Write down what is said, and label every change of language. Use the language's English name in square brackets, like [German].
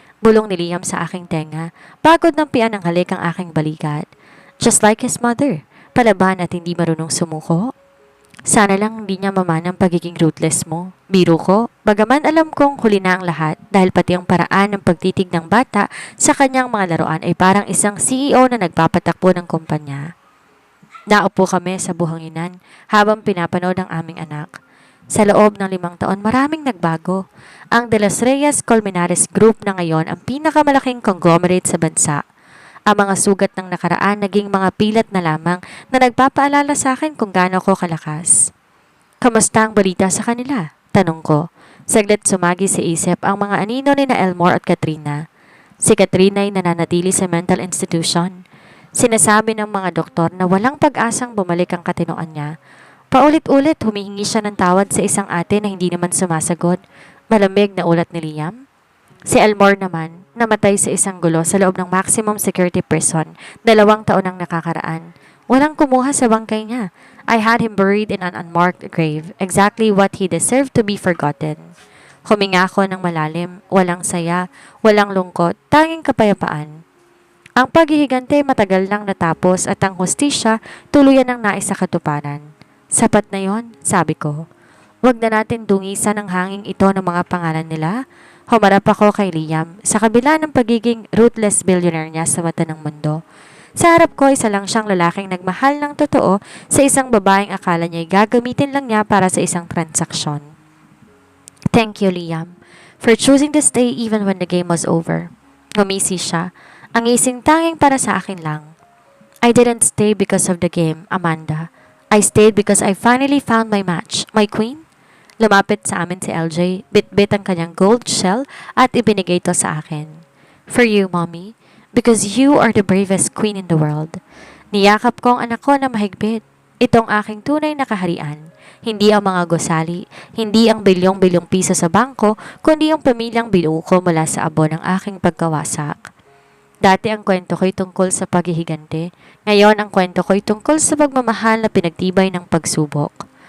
[Filipino] Bulong ni Liam sa aking tenga, pagod ng pian ng halik ang aking balikat. [English] "Just like his mother, [Filipino] palaban at hindi marunong sumuko." Sana lang hindi niya mamanang pagiging ruthless mo. Biro ko, bagaman alam kong huli na ang lahat dahil pati ang paraan ng pagtitig ng bata sa kanyang mga laruan ay parang isang CEO na nagpapatakbo ng kumpanya. Naupo kami sa buhanginan habang pinapanood ang aming anak. Sa loob ng 5 taon maraming nagbago. Ang De Los Reyes Colmenares Group na ngayon ang pinakamalaking conglomerate sa bansa. Ang mga sugat ng nakaraan naging mga pilat na lamang na nagpapaalala sa akin kung gaano ko kalakas. "Kamusta ang balita sa kanila?" tanong ko. Saglit sumagi sa isip ang mga anino ni na Elmore at Katrina. Si Katrina ay nananatili sa mental institution. Sinasabi ng mga doktor na walang pag-asang bumalik ang katinoan niya. Paulit-ulit humihingi siya ng tawad sa isang ate na hindi naman sumasagot. Malamig na ulat ni Liam. Si Elmore naman, namatay sa isang gulo sa loob ng maximum security prison, 2 taon ang nakakaraan. Walang kumuha sa bangkay niya. [English] I had him buried in an unmarked grave, exactly what he deserved to be forgotten. [Filipino] Huminga ako ng malalim, walang saya, walang lungkot, tanging kapayapaan. Ang paghihigante matagal nang natapos at ang hustisya tuluyan ng naisakatuparan. Sapat na yon, sabi ko. Huwag na natin dungisan ang hanging ito ng mga pangalan nila. Humarap ako kay Liam sa kabila ng pagiging ruthless billionaire niya sa mata ng mundo. Sa harap ko, isa lang siyang lalaking nagmahal ng totoo sa isang babaeng akala niya'y gagamitin lang niya para sa isang transaksyon. [English] "Thank you, Liam, for choosing to stay even when the game was over." [Filipino] Ngumisi siya, ang ising tanging para sa akin lang. [English] "I didn't stay because of the game, Amanda. I stayed because I finally found my match, my queen." [Filipino] Lumapit sa amin si LJ, bit-bit ang kanyang gold shell at ibinigay ito sa akin. [English] "For you, Mommy, because you are the bravest queen in the world." [Filipino] Niyakap ko ang anak ko na mahigpit. Itong aking tunay na kaharian. Hindi ang mga gusali, hindi ang bilyong-bilyong piso sa bangko, kundi ang pamilyang binuo ko mula sa abo ng aking pagkawasak. Dati ang kwento ko'y tungkol sa paghihigante. Ngayon ang kwento ko'y tungkol sa pagmamahal na pinagtibay ng pagsubok.